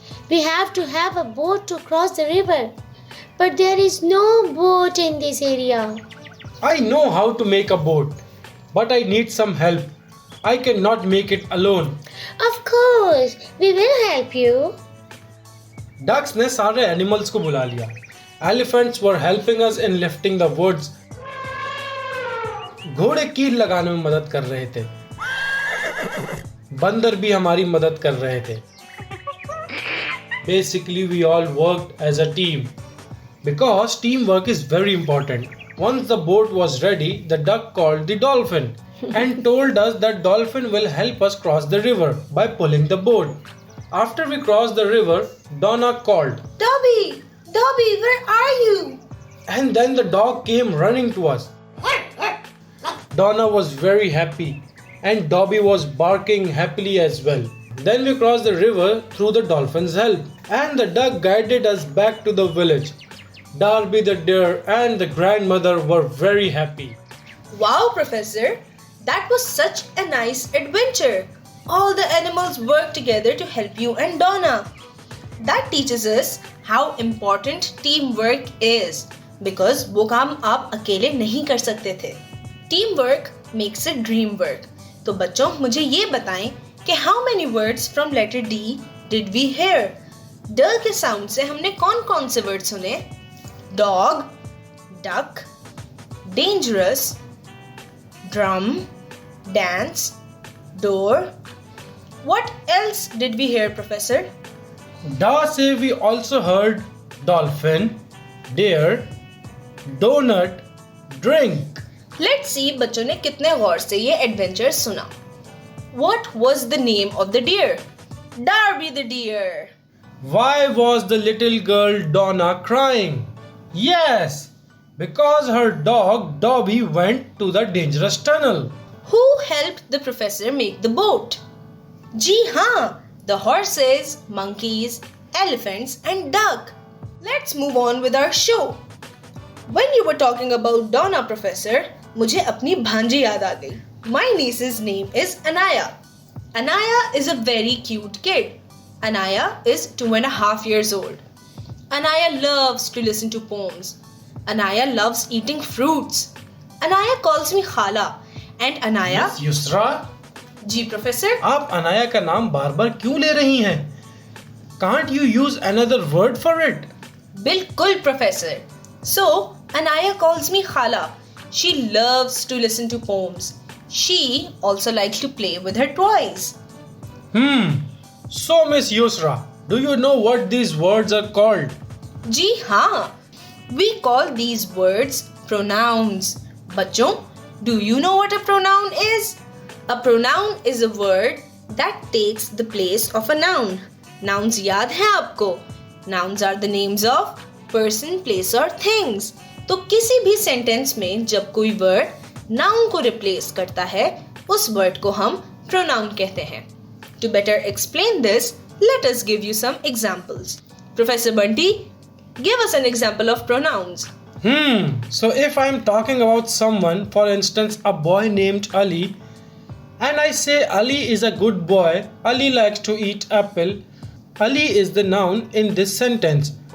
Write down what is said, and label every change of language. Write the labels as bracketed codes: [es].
[en] We have to have a boat to cross the river. But there is no boat in this area. I know how to make a boat, but I need some help. I cannot make it alone. Of course, we will help you. [hi] Ducks ने सारे animals को बुला लिया. [en] Elephants were helping us in lifting the woods. [hi] घोड़े कील लगाने में मदद कर रहे थे. बंदर भी हमारी मदद कर रहे थे. [en] Basically, we all worked as a team because teamwork is very important. Once the boat was ready, the duck called the dolphin and told us that dolphin will help us cross the river by pulling the boat. After we crossed the river, Donna called, Dobby! Dobby, where are you? and then the dog came running to us. Donna was very happy and Dobby was barking happily as well. Then we crossed the river through the dolphin's help, and the duck guided us back to the village. Darby the deer and the grandmother were very happy. Wow, Professor, that was such a nice adventure. All the animals worked together to help you and Donna. That teaches us how important teamwork is, because [hi] वो काम आप अकेले नहीं कर सकते थे. [en] Teamwork makes a dream work. [hi] तो बच्चों मुझे ये बताएं कि [en] how many words from letter D did we hear? [hi] ड के साउंड से हमने कौन कौन से वर्ड सुने? [en] Dog, duck, dangerous, drum, dance, door. What else did we hear, Professor? Da say we also heard dolphin, deer, donut, drink. Let's see [hi] बच्चों ने कितने गौर से ये एडवेंचर सुना. [en] What was the name of the deer? Darby the deer. Why was the little girl Donna crying? Yes, because her dog Dobby went to the dangerous tunnel. Who helped the professor make the boat? [hi] जी हाँ, [en] the horses, monkeys, elephants and duck. Let's move on with our show. When you were talking about Donna, Professor, [hi] मुझे अपनी भांजी याद आ गई. [en] My niece's name is Anaya. Anaya is a very cute kid. Anaya is 2.5 years old. Anaya loves to listen to poems. Anaya loves eating fruits. Anaya calls me Khala. And Anaya... Miss Yusra? [hi] Ji Professor? आप अनाया का नाम बार बार क्यों ले रही हैं? [en] Can't you use another word for it? [hi] बिल्कुल Professor. [en] So, Anaya calls me Khala. She loves to listen to poems. She also likes to play with her toys. So Miss Yusra, do you know what these words are called? [hi] जी हाँ, [en] we call these words pronouns. बच्चों, do you know what a pronoun is? A pronoun is a word that takes the place of a noun. [hi] Nouns याद हैं आपको? [en] Nouns are the names of person, place or things. [hi] तो किसी भी sentence में जब कोई वर्ड नाउन को रिप्लेस करता है, उस वर्ड को हम प्रोनाउन कहते हैं. [en] To better explain this, let us give you some examples. Professor Bunty, give us an example of pronouns. So if I'm talking about someone, for instance, a boy named Ali, and I say Ali is a good boy, Ali likes to eat apple, Ali is the noun in this sentence.